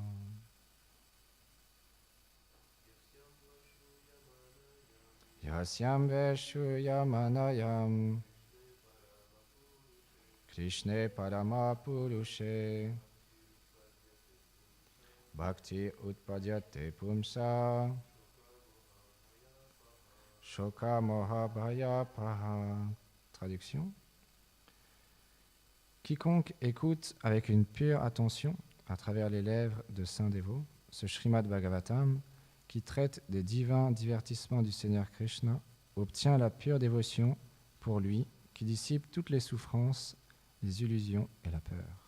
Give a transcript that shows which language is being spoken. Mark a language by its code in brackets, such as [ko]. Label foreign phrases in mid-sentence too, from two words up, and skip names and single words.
[sa] यस्यां वै श्रूयमाणायां कृष्णे परम पुरुषे भक्तिः उत्पद्यते पुंसः शोक मोह भयापहा. [fr] Traduction. Quiconque écoute avec une pure attention à travers les lèvres de saints dévots ce Srimad Bhagavatam qui traite des divins divertissements du Seigneur Krishna obtient la pure dévotion pour lui qui dissipe toutes les souffrances, les illusions et la peur.